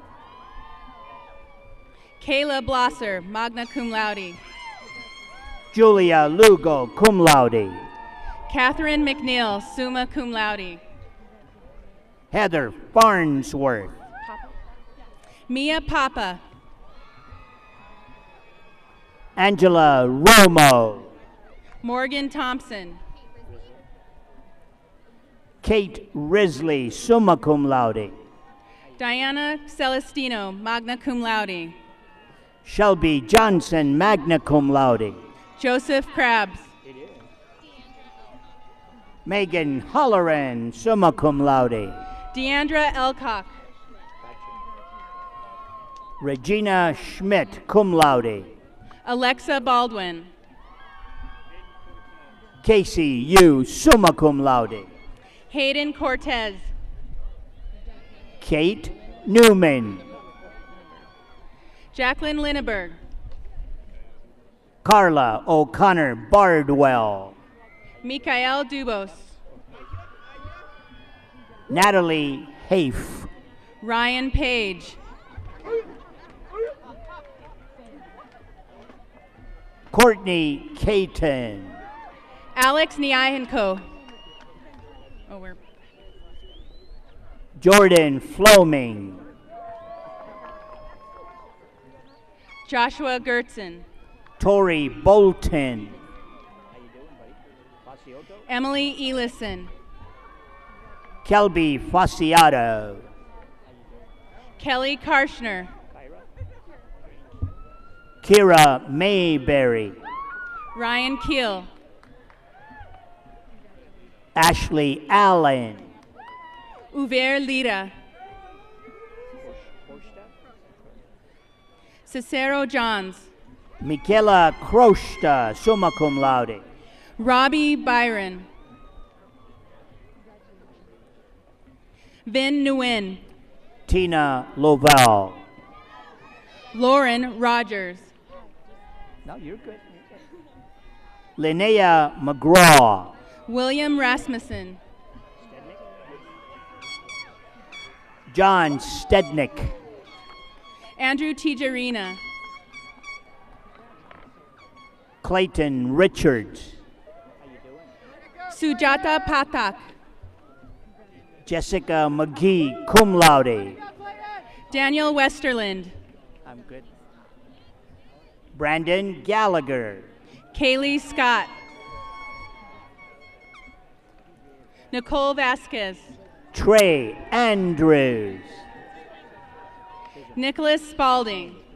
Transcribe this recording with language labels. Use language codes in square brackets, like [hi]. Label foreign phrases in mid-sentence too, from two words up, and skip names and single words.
[en] Kayla Blosser, [la] magna cum laude. [en] Julia Lugo, [la] cum laude. [en] Catherine McNeil, [la] summa cum laude. [en] Heather Farnsworth. Mia Papa. Angela Romo. Morgan Thompson. Kate Risley, [la] summa cum laude. [en] Diana Celestino, [la] magna cum laude. [en] Shelby Johnson, [la] magna cum laude. [en] Joseph Krabs. Megan Holloran, [la] summa cum laude. [en] Deandra Elcock. Regina Schmidt, [la] cum laude. [en] Alexa Baldwin. Casey Yu, [la] summa cum laude. [en] Hayden Cortez. Kate Newman. Jacqueline Linneberg. Carla O'Connor Bardwell. Mikael Dubos. Natalie Haif. Ryan Page. Courtney Caton. Alex Niahenko. Oh, we're Jordan Floming. Joshua Gertzen. Tori Bolton. Emily Elison. Kelby Fasciato. Kelly Karshner. Kira Mayberry. Ryan Keel. Ashley Allen. Uver Lira. Cicero Johns. Michaela Crosta, [la] summa cum laude. [en] Robbie Byron. Vin Nguyen. Tina Lovell. Lauren Rogers. No, you're good. Linnea McGraw. William Rasmussen. John Stednick. Andrew Tijerina. Clayton Richards. Sujata Patak. Jessica McGee, [la] cum laude. [en] Daniel Westerland. I'm good. Brandon Gallagher. Kaylee Scott. Nicole Vasquez. Trey Andrews. Nicholas Spalding.